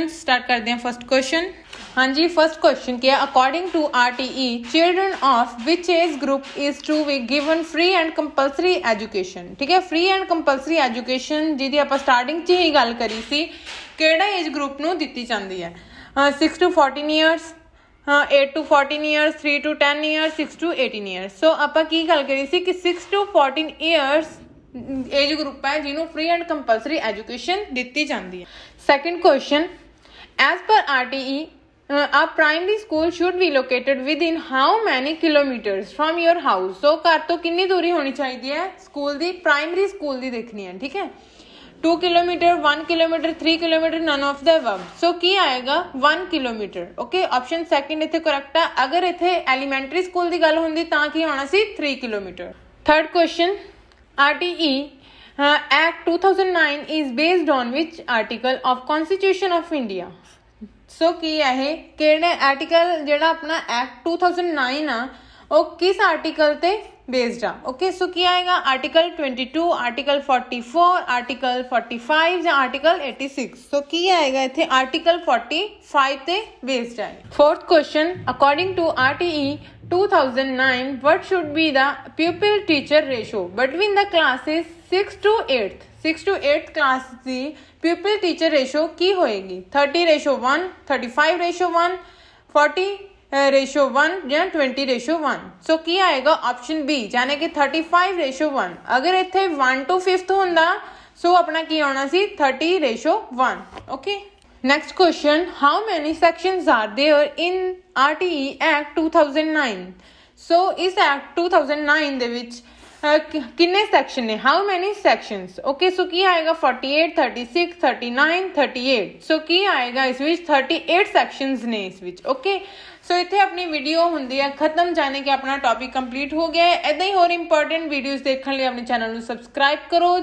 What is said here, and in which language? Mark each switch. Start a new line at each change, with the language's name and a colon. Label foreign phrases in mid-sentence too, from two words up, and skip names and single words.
Punjabi: ਸਟਾਰਟ ਕਰਦੇ ਹਾਂ
English: first question. ਹਾਂਜੀ, first question
Punjabi: ਕੀ ਹੈ,
English: according to RTE children of which age group is to be given free and compulsory education.
Punjabi: ਠੀਕ ਹੈ,
English: free and compulsory education
Punjabi: ਜਿਹਦੀ ਆਪਾਂ ਸਟਾਰਟਿੰਗ 'ਚ ਹੀ ਗੱਲ ਕਰੀ ਸੀ, ਕਿਹੜਾ
English: age group
Punjabi: ਨੂੰ ਦਿੱਤੀ ਜਾਂਦੀ ਹੈ?
English: 6 to 14 years, 8 to 14 years, 3 to 10 years, 6 to 18 years.
Punjabi: ਸੋ ਆਪਾਂ ਕੀ ਗੱਲ ਕਰੀ ਸੀ ਕਿ
English: 6 to 14 years age group
Punjabi: ਹੈ ਜਿਹਨੂੰ
English: free and compulsory education
Punjabi: ਦਿੱਤੀ ਜਾਂਦੀ ਹੈ।
English: second question, as per RTE a primary school should be located within how many kilometers from your house?
Punjabi: So ਘਰ ਤੋਂ ਕਿੰਨੀ ਦੂਰੀ ਹੋਣੀ ਚਾਹੀਦੀ ਹੈ ਸਕੂਲ ਦੀ?
English: primary school
Punjabi: ਦੀ ਦੇਖਣੀ ਹੈ। ਠੀਕ ਹੈ,
English: 2 kilometer, 1 kilometer, 3 kilometer, none of the above.
Punjabi: ਸੋ ਕੀ ਆਏਗਾ 1 ਕਿਲੋਮੀਟਰ। ਓਕੇ,
English: option second
Punjabi: ਇੱਥੇ ਕਰੈਕਟ ਹੈ। ਅਗਰ ਇੱਥੇ
English: elementary school
Punjabi: ਦੀ ਗੱਲ ਹੁੰਦੀ ਤਾਂ ਕੀ ਹੋਣਾ ਸੀ 3 ਕਿਲੋਮੀਟਰ।
English: third question, RTE Act 2009 is based on which article of Constitution of India?
Punjabi: ਸੋ ਕੀ ਹੈ ਇਹ, ਕਿਹੜੇ ਆਰਟੀਕਲ ਜਿਹੜਾ ਆਪਣਾ ਐਕਟ 2009 ਆ ਉਹ ਕਿਸ ਆਰਟੀਕਲ ਤੇ ਬੇਸਡ ਆ? ਓਕੇ, ਸੋ ਕੀ ਆਏਗਾ ਆਰਟੀਕਲ 22, ਆਰਟੀਕਲ 44, ਆਰਟੀਕਲ 45 ਜਾਂ ਆਰਟੀਕਲ 86। ਸੋ ਕੀ ਆਏਗਾ ਇੱਥੇ ਆਰਟੀਕਲ 45 ਤੇ ਬੇਸਡ ਹੈ।
English: fourth question, according to RTE 2009 what should be the pupil teacher ratio between the classes 6 to 8th? 6 to 8th
Punjabi: ਕਲਾਸ ਦੀ
English: pupil teacher ratio
Punjabi: ਕੀ ਹੋਏਗੀ? 30:1, 35:1, 40:1 ਜਾਂ 20:1। ਸੋ ਕੀ ਆਏਗਾ
English: option B,
Punjabi: ਯਾਨੀ ਕਿ 35:1। ਅਗਰ ਇੱਥੇ
English: 1 to 5th
Punjabi: ਹੁੰਦਾ ਸੋ ਆਪਣਾ ਕੀ ਆਉਣਾ ਸੀ 30:1। ਓਕੇ,
English: Next question, how many sections are there in RTE Act 2009?
Punjabi: So इस Act 2009 ਦੇ ਵਿੱਚ ਕਿੰਨੇ ਸੈਕਸ਼ਨ ਨੇ?
English: how many sections?
Punjabi: ਓਕੇ, ਸੋ ਕੀ ਆਏਗਾ 48, 36, 39, 38। ਸੋ ਕੀ ਆਏਗਾ ਇਸ ਵਿੱਚ 38 ਸੈਕਸ਼ਨਸ ਨੇ ਇਸ ਵਿੱਚ। ਓਕੇ, ਸੋ ਇੱਥੇ ਆਪਣੀ ਵੀਡੀਓ ਹੁੰਦੀ ਹੈ ਖਤਮ, ਜਾਣੇ ਕਿ ਆਪਣਾ ਟੌਪਿਕ ਕੰਪਲੀਟ ਹੋ ਗਿਆ ਹੈ। ਇੱਦਾਂ ਹੀ ਹੋਰ
English: important videos
Punjabi: ਦੇਖਣ ਲਈ ਆਪਣੇ ਚੈਨਲ ਨੂੰ ਸਬਸਕ੍ਰਾਈਬ ਕਰੋ।